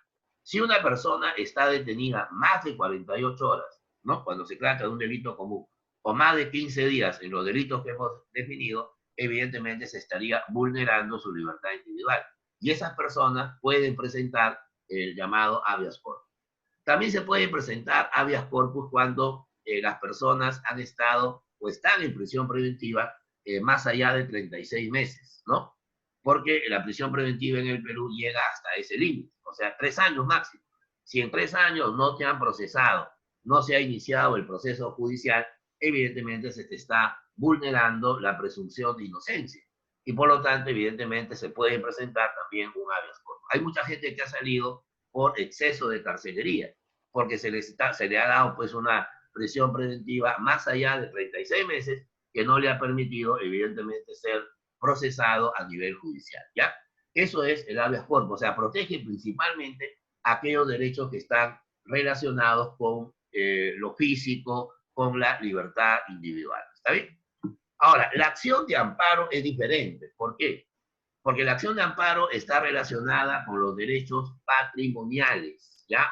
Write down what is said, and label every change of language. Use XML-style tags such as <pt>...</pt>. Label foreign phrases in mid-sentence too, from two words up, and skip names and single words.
<es>Si una persona está detenida más de 48 horas, ¿no?, cuando se trata de un delito común, o más de 15 días en los delitos que hemos definido, evidentemente se estaría vulnerando su libertad individual. Y esas personas pueden presentar el llamado</es> <la>habeas corpus.</la> <es>También se puede presentar</es> <la>habeas corpus</la> <es>cuando las personas han estado o están en prisión preventiva más allá de 36 meses, ¿no? Porque la prisión preventiva en el Perú llega hasta ese límite, o sea, 3 años máximo. Si en 3 años no te han procesado, no se ha iniciado el proceso judicial, evidentemente se te está vulnerando la presunción de inocencia. Y por lo tanto, evidentemente, se puede presentar también un</es> <la>habeas corpus.</la> <es>Hay mucha gente que ha salido por exceso de carcelería, porque se le ha dado pues una prisión preventiva más allá de 36 meses que no le ha permitido, evidentemente, ser procesado a nivel judicial, ¿ya? Eso es el</es> <la>habeas corpus,</la> <es>o sea, protege principalmente aquellos derechos que están relacionados con lo físico, con la libertad individual, ¿está bien? Ahora, la acción de amparo es diferente. ¿Por qué? Porque la acción de amparo está relacionada con los derechos patrimoniales, ¿ya?</es>